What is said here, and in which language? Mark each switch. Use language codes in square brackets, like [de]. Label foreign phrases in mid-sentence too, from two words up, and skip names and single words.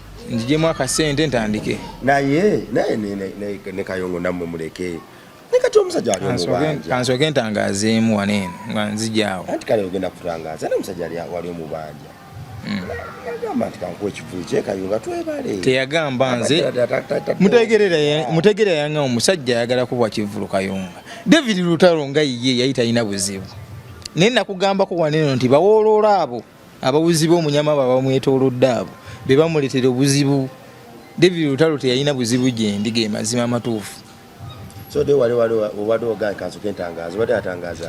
[lg] Nziggyemu akasente ntandike. Naye, naye ne, ne, ne, ne Kayunga nammwe muleke. Ne kati omusajja ali Kansooke, omubanja. kansooke ntangazeemu wano eno, nga nzigyawo. Anti kale ogenda kutangaza, ne omusajja ali, wali omubanja. Mm. Yagamba nti, "Kankuwa ekivulu kye Kayunga, twebale." Teyagamba nze. Ta, ta, ta, ta, ta, ta. Mutegerera ya-, Mutegerera yanga omusajja ayagala kuwa kivulu Kayunga. David Lutalo nga ye yali talina buzibu. Naye nakugambako wano eno nti bawooloola abo, abawuzi b'omunyama abo abamwetoolodde abo, be bamuleetera obuzibu. David Lutalo teyalina buzibu gye ndi, ge mazima amatuufu. So, de wali, wali, wali, wali ogaye kansooke ntangaza, wali atangaza.